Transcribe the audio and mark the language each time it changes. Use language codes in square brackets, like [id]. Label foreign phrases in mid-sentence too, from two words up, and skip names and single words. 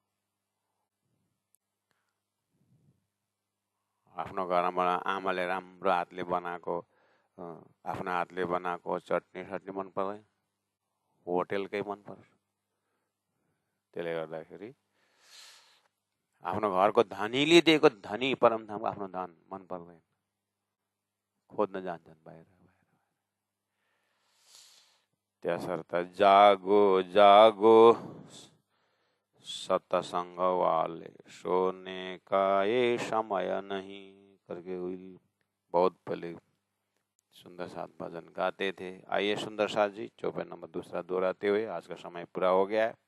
[ne] आफ्नो घरमा आमाले राम्रो हातले बनाएको, आफ्नो हातले बनाएको चटनी सटनी मन पर्दैन, होटेलकै मन पर्छ। त्यसले गर्दाखेरि आफ्नो घरको धनीले दिएको धनी परमधामको आफ्नो धन मन पर्दैन, खोज्न जान्छन् बाहिर। [hi] त्यसर्थ जागो जागो सत्संग वाले, सोने का ये समय नहीं करके बहुत पहले सुंदर साथ भजन गाते थे। आइए सुंदर साथ जी 54 नंबर दूसरा दोहराते हुए, आज का समय पूरा हो गया है।